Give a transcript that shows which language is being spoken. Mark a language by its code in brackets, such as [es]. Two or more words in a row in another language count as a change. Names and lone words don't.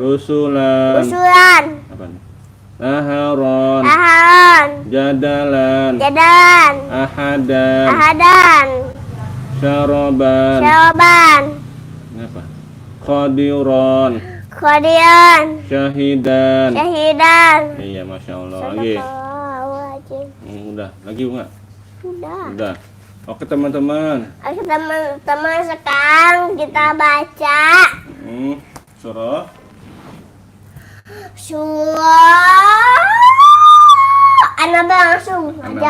[ar] Rusulan. [id] Apa nih? [ar] Naharon. Jadalan. Ahadan. Syaraban. [id] Ini apa? [ar] Khodiron. Syahidan. [id] Iya, [ar] ما شاء الله. [id] Lagi. Udah. Lagi enggak? Udah. Oke teman-teman. Oke teman-teman, sekarang kita baca Surah An-Naba langsung aja.